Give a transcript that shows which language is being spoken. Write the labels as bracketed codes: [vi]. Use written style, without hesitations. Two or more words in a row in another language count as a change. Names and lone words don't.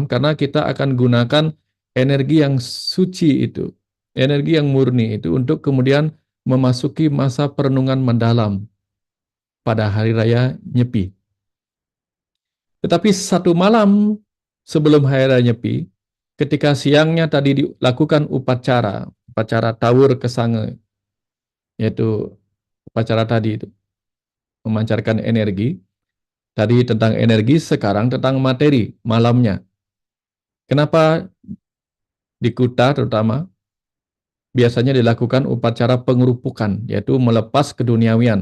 [id] Karena kita akan gunakan energi yang suci itu, energi yang murni itu untuk kemudian memasuki masa perenungan mendalam pada hari raya Nyepi. Tetapi satu malam sebelum hari raya Nyepi, ketika siangnya tadi dilakukan upacara tawur kesange, yaitu upacara tadi itu memancarkan energi. Tadi tentang energi, sekarang tentang materi malamnya. Kenapa di Kuta terutama biasanya dilakukan upacara pengerupukan, yaitu melepas keduniawian.